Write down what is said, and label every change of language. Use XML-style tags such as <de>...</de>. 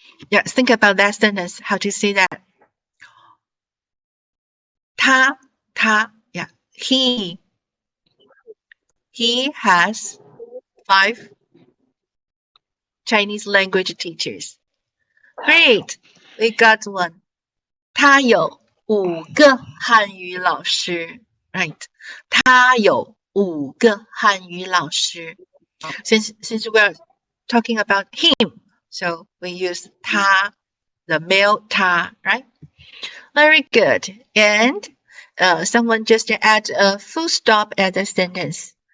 <en>Yeah, think about that sentence. How to say that? 他 yeah, he has 5 Chinese language teachers. Great, we got one.</en> <zh>他有5个汉语老师 right? 他有5个汉语老师</zh> <en>Since we're talking about him, so we use 他 the male 他 right? Very good. And someone just add a full stop at the sentence.</en>